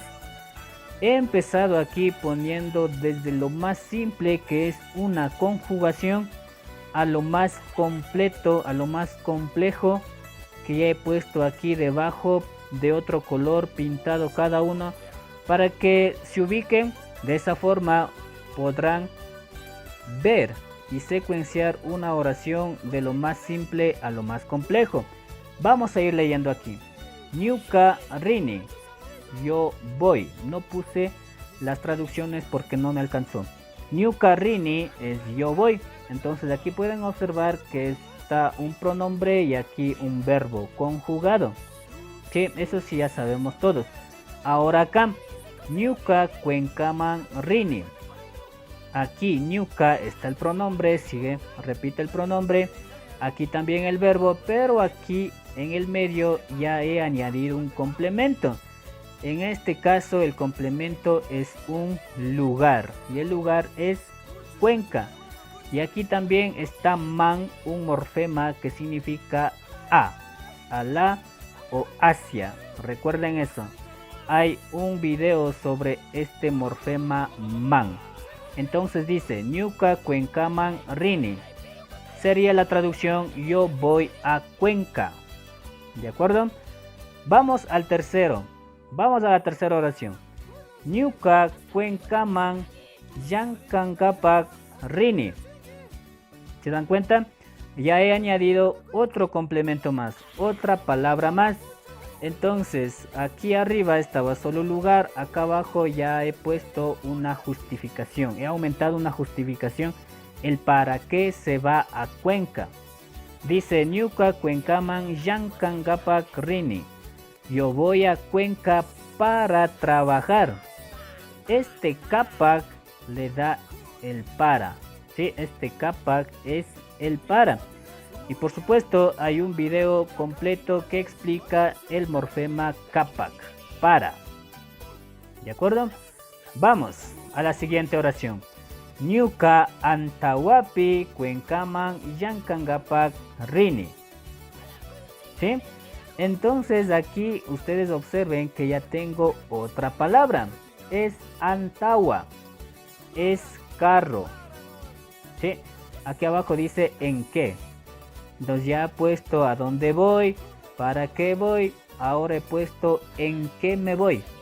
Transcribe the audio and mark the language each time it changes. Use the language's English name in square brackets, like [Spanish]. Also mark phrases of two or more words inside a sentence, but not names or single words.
[Spanish] He empezado aquí poniendo desde lo más simple, que es una conjugación, a lo más completo, a lo más complejo, que ya he puesto aquí debajo de otro color pintado cada uno para que se ubiquen De esa forma podrán ver y secuenciar una oración de lo más simple a lo más complejo. Vamos a ir leyendo aquí. [Quechua] Ñuka rini, [Spanish] yo voy. No puse las traducciones porque no me alcanzó. [Quechua] Ñuka rini [Spanish] es yo voy. Entonces aquí pueden observar que está un pronombre y aquí un verbo conjugado. Sí, eso sí ya sabemos todos. Ahora acá, [Quechua] Ñuka cuencaman rini. [Spanish] Aquí ñuka está el pronombre, repite el pronombre. Aquí también el verbo, pero aquí en el medio ya he añadido un complemento. En este caso el complemento es un lugar y el lugar es Cuenca. Y aquí también está man, un morfema que significa a la o hacia. Recuerden eso. Hay un video sobre este morfema man. Entonces dice [Quechua] Ñuka cuencaman rini. [Spanish] Sería la traducción yo voy a Cuenca. ¿De acuerdo? Vamos al tercero. Vamos a la tercera oración. [Quechua] Ñuka cuencaman yankangapak rini. [Spanish] ¿Se dan cuenta? Ya he añadido otro complemento más, otra palabra más. Entonces, aquí arriba estaba solo lugar, acá abajo ya he puesto una justificación. He aumentado una justificación, el para qué se va a Cuenca. Dice, [Quechua] Ñuka cuencaman yankangapak rini. [Spanish] Yo voy a Cuenca para trabajar. Este capac le da el para. ¿Sí? Este capac es el para. Y por supuesto hay un video completo que explica el morfema capac, para. ¿De acuerdo? Vamos a la siguiente oración. [Quechua] Ñuka antawapi cuencaman yankangapak rini. [Spanish] ¿Sí? Entonces aquí ustedes observen que ya tengo otra palabra. Es antawa. Es carro. ¿Sí? Aquí abajo dice en qué. Entonces ya he puesto a dónde voy, para qué voy, ahora he puesto en qué me voy.